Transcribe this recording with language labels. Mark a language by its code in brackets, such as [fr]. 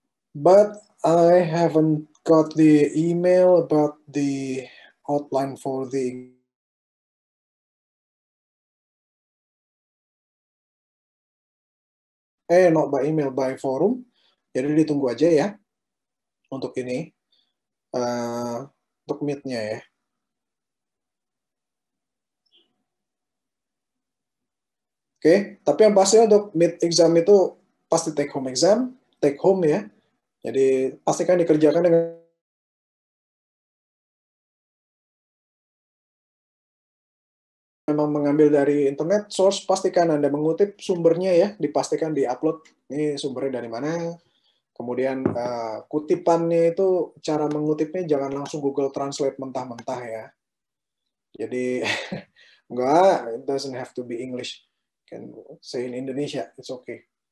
[en] But I haven't got the email about the outline for the not by email, by forum. [id] Jadi ditunggu aja ya untuk ini, untuk meet-nya ya. Oke, tapi yang pasti untuk mid exam itu pasti take home exam, take home ya. Jadi pastikan dikerjakan dengan memang mengambil dari internet source, pastikan Anda mengutip sumbernya ya, dipastikan di-upload ini sumbernya dari mana. Kemudian kutipannya itu cara mengutipnya jangan langsung Google Translate mentah-mentah ya. Jadi enggak, [en] it doesn't have to be English. Can say in Indonesia, it's okay.